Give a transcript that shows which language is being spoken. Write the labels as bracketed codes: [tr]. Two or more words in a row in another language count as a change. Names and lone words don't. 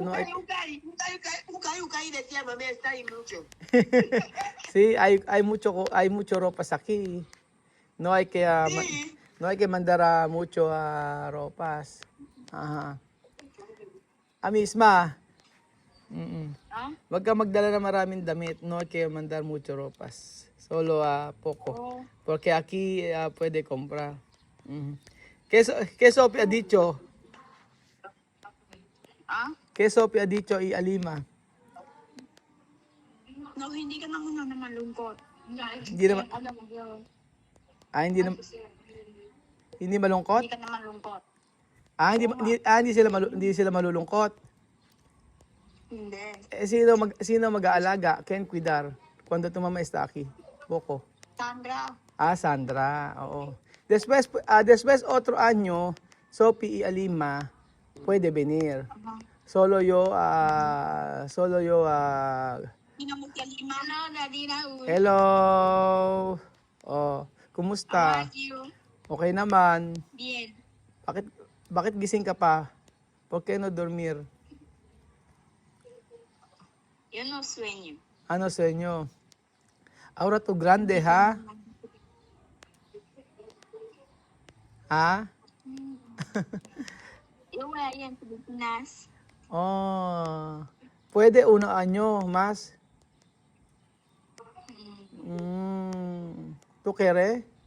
[es] Ucay, decía mamá, está ahí mucho. sí, hay mucho ropas aquí. No hay que, Sí. no hay que mandar mucho ropas. Ajá. Misma. Ah? [tl] Wag ka magdala ng maraming damit, [es] no hay que mandar mucho ropas. Solo poco. [tl] Oo. [es] Porque aquí puede comprar. ¿Qué Sophie ha dicho? Ah? ¿Qué Sophie ha dicho y Alima? [tl] No, hindi ka naman na malungkot. Hindi naman, Alam mo yun. hindi malungkot? Hindi ka na malungkot. Hindi sila malulungkot. Hindi. Sino mag-aalaga? [es] ¿Quién cuidar? Cuando tu mamá está aquí? Poco. Sandra. [tl] Sandra, oo. [es] Después otro año, Sophie y Alima puede venir. Solo yo, [tl] Hindi mo siya lima. [en] Hello, Daddy Raul. hello. Oh, How [tl] kumusta? [en] are you? [tl] Okay naman. [es] Bien. [tl] Bakit gising ka pa? [es] ¿Por qué no dormir? Yo no sueño. [tl] Ano sa inyo? [es] Ahora tu grande, ha? Ha? Yo voy ahí en Filipinas. Oh, puede uno año más. ¿Tú quieres?